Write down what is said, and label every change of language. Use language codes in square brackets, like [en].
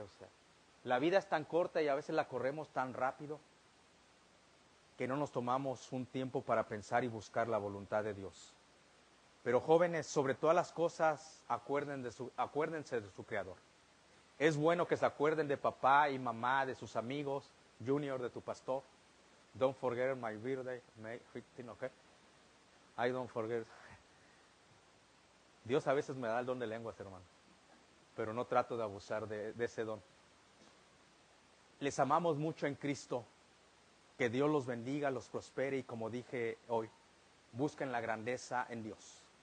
[es] O sea, la vida es tan corta y a veces la corremos tan rápido que no nos tomamos un tiempo para pensar y buscar la voluntad de Dios. Pero jóvenes, sobre todas las cosas, acuérdense de su Creador. Es bueno que se acuerden de papá y mamá, de sus amigos, Junior, de tu pastor. [en] Don't forget my birthday, May 15, okay? I don't forget. [es] Dios a veces me da el don de lenguas, hermano, pero no trato de abusar de ese don. Les amamos mucho en Cristo. Que Dios los bendiga, los prospere y, como dije hoy, busquen la grandeza en Dios.